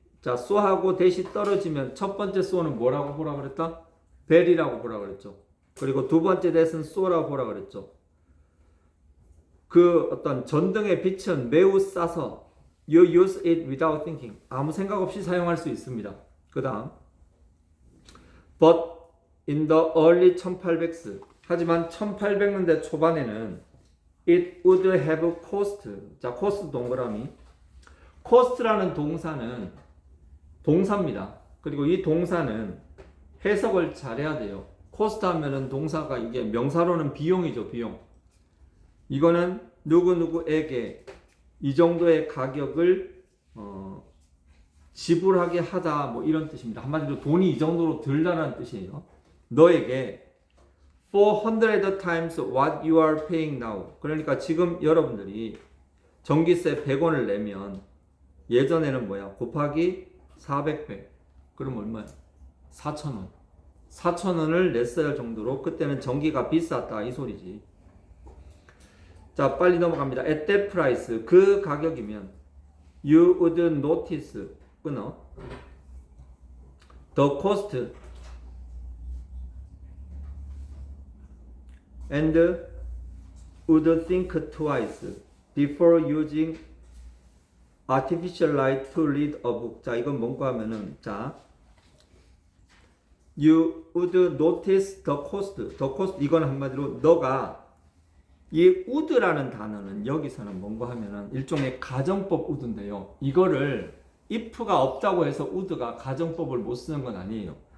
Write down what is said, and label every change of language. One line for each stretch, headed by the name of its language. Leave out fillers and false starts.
Korean: 자, so하고 대시 떨어지면 첫 번째 so는 뭐라고 보라 그랬다? very라고 보라 그랬죠. 그리고 두 번째 대는 so라고 보라 그랬죠. 그 어떤 전등의 빛은 매우 싸서
English: you use it without thinking.
Korean: 아무 생각 없이 사용할 수 있습니다. 그 다음
English: But in the early 1800s
Korean: 하지만 1800년대 초반에는
English: it would have cost.
Korean: 자, cost 동그라미. cost라는 동사는 동사입니다. 그리고 이 동사는 해석을 잘해야 돼요. cost 하면은 동사가 이게 명사로는 비용이죠, 비용. 이거는 누구누구에게 이 정도의 가격을 지불하게 하다 뭐 이런 뜻입니다. 한마디로 돈이 이 정도로 들다라는 뜻이에요. 너에게
English: 400 times what you are paying now.
Korean: 그러니까 지금 여러분들이 전기세 100원을 내면 예전에는 뭐야? 곱하기 400배. 그럼 얼마야? 4,000원. 4,000원을 냈어야 할 정도로 그때는 전기가 비쌌다 이 소리지. 자, 빨리 넘어갑니다.
English: At that price.
Korean: 그 가격이면
English: you would notice.
Korean: 끊어.
English: The cost and would think twice before using artificial light to read a book.
Korean: 자, 이건 뭔가 하면은 자,
English: you would notice the cost.
Korean: The cost 이건 한마디로 너가 이 would라는 단어는 여기서는 뭔가 하면은 일종의 가정법 would인데요. 이거를 if가 없다고 해서 would가 가정법을 못 쓰는 건 아니에요.